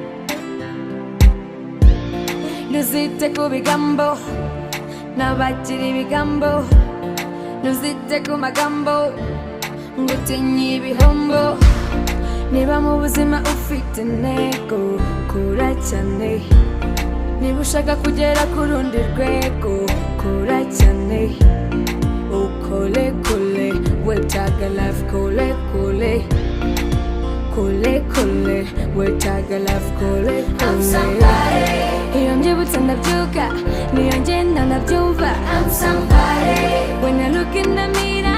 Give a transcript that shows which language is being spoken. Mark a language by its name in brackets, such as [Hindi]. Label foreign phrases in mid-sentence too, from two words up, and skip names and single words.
[Kinyarwanda] Ntuzite ku bigambo n'abagira ibigambo, ntuzite ku magambo ngo utinye ibihombo. Niba mu buzima ufite intego, kora cyane. Niba ushaka kugera ku rundi rwego, kora cyane. Ukole kole, wetaga life kole kole. Kole kole, wetaga life kole kole. Iyo mbyibutse ndabyuka, niyo ngenda ndabyumva. [English] I'm somebody. When I look in the mirror